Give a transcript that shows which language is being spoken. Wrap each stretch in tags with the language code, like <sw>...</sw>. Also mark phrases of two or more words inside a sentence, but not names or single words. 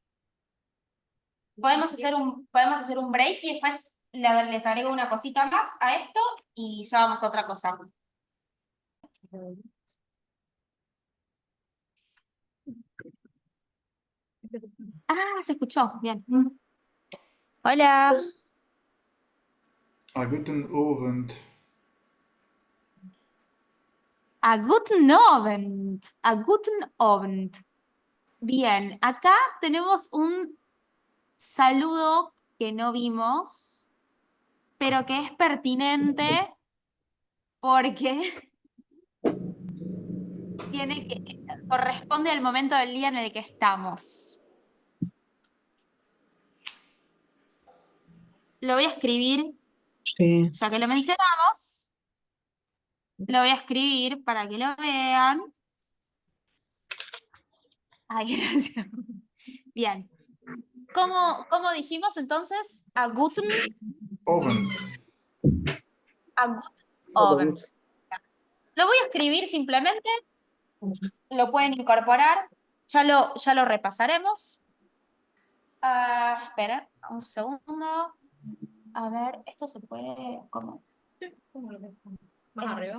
<es>Podemos hacer un break y después les agrego una cosita más a esto y ya vamos a otra cosa. Ah, se escuchó, bien. Hola.</es> <de>Guten Abend. A guten Abend. A guten Abend.</de> <es>Bien, acá tenemos un saludo que no vimos, pero que es pertinente porque corresponde al momento del día en el que estamos. Lo voy a escribir, Sí. ya que lo mencionamos. Lo voy a escribir para que lo vean. Ay, gracias. Bien. ¿Cómo dijimos entonces?</es> <de>A guten</de> <es>Abend. Abend. Lo voy a escribir simplemente. Lo pueden incorporar. Ya lo repasaremos. Espera, un segundo. A ver, esto se puede... ¿Cómo? Más arriba.</es>